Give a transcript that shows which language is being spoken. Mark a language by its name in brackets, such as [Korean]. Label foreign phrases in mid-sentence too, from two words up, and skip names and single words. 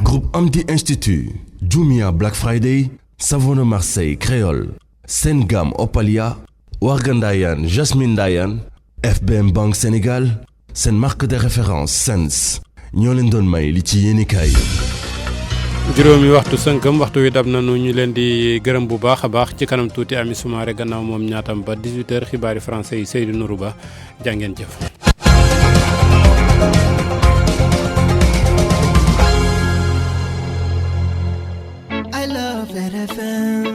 [Wolof] Groupe Amdi Institut, Jumia Black Friday, Savon Marseille Créole, Sengam Opalia, Wargandayan Jasmine Dayan, FBM Banque Sénégal, seen [French] marque de référence [Wolof] Sens ñoo leen doon may li ci yéenekaay. juróomi waxtu sënkam waxtu wi dab nañu ñu leen di gërëm bu baax a baax ci kanam tuuti Ami Soumaré gannaaw moom ñaatam ba 18h xibaari français yi Seydou Nourou Ba jàngeen jëf. [English] I love that FM.